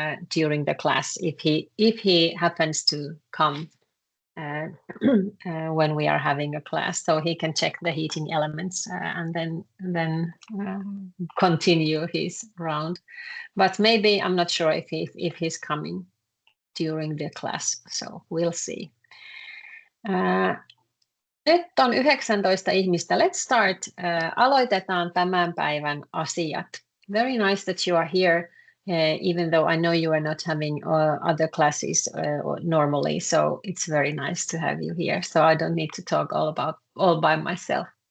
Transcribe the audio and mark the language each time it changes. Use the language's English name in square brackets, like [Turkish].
[English] during the class if he happens to come when we are having a class, so he can check the heating elements and then continue his round. But maybe I'm not sure if he's coming during the class, so we'll see. [Finnish] Nyt on 19 ihmistä. [English] Let's start. [Finnish] Aloitetaan tämän päivän asiat. [English] Very nice that you are here, even though I know you are not having other classes normally, so it's very nice to have you here. So I don't need to talk all by myself.